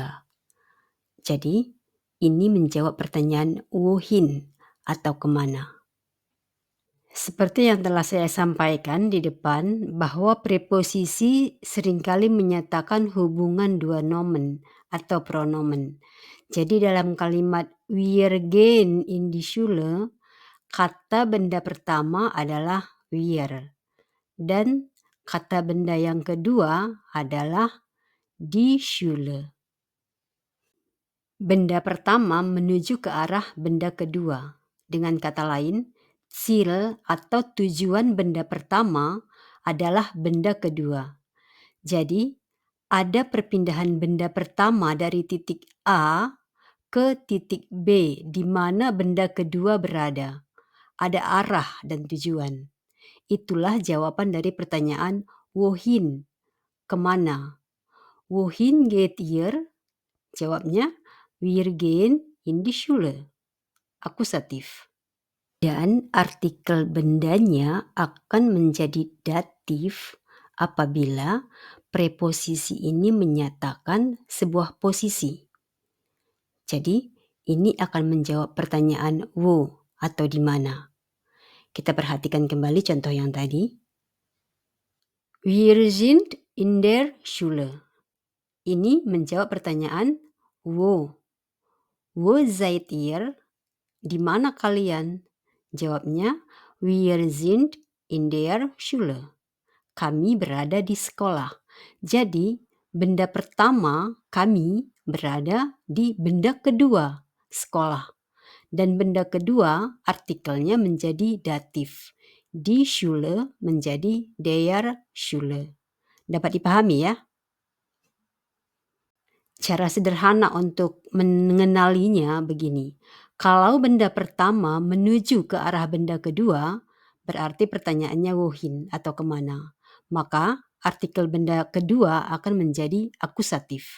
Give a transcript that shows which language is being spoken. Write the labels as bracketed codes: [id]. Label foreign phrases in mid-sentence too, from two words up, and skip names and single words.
[id] Jadi, ini menjawab pertanyaan wohin atau kemana. Seperti yang telah saya sampaikan di depan, bahwa preposisi seringkali menyatakan hubungan dua nomen atau pronomen. Jadi dalam kalimat [de] wir gehen in die Schule, [id] kata benda pertama adalah wir. Dan kata benda yang kedua adalah [de] die Schule. [id] Benda pertama menuju ke arah benda kedua. Dengan kata lain, Ziel atau tujuan benda pertama adalah benda kedua. Jadi, ada perpindahan benda pertama dari titik A ke titik B di mana benda kedua berada. Ada arah dan tujuan. Itulah jawaban dari pertanyaan wohin, kemana. [de] Wohin geht ihr? [id] Jawabnya, [de] wir gehen in die Schule. [id] Akusatif. Dan artikel bendanya akan menjadi datif apabila preposisi ini menyatakan sebuah posisi. Jadi, ini akan menjawab pertanyaan wo atau di mana. Kita perhatikan kembali contoh yang tadi. [de] Wir sind in der Schule. [id] Ini menjawab pertanyaan wo. [de] Wo seid ihr? [id] Di mana kalian? Jawabnya, [de] wir sind in der Schule. [id] Kami berada di sekolah. Jadi, benda pertama kami berada di benda kedua, sekolah. Dan benda kedua artikelnya menjadi datif. [de] Die Schule [id] menjadi [de] der Schule. [id] Dapat dipahami ya? Cara sederhana untuk mengenalinya begini. Kalau benda pertama menuju ke arah benda kedua, berarti pertanyaannya wohin atau kemana. Maka artikel benda kedua akan menjadi akusatif.